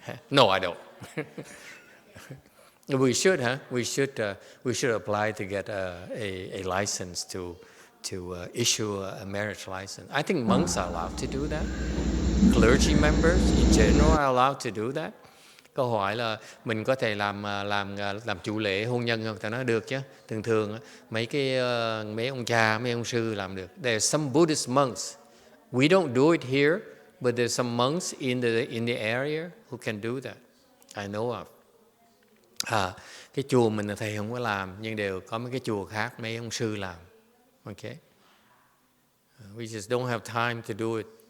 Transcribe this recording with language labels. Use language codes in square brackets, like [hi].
[en] No, I don't. We should, huh? We should apply to get a license to issue a marriage license. I think monks are allowed to do that. Clergy members in general are allowed to do that. [vi] Câu hỏi là mình có thể làm chủ lễ hôn nhân không? Ta nói được chứ. Thường mấy ông cha, mấy ông sư làm được. [en] There are some Buddhist monks. We don't do it here, but there's some monks in the area who can do that. I know of. [vi] Cái chùa mình là thầy không có làm, nhưng đều có mấy cái chùa khác mấy ông sư làm. [en] Okay. We just don't have time to do it.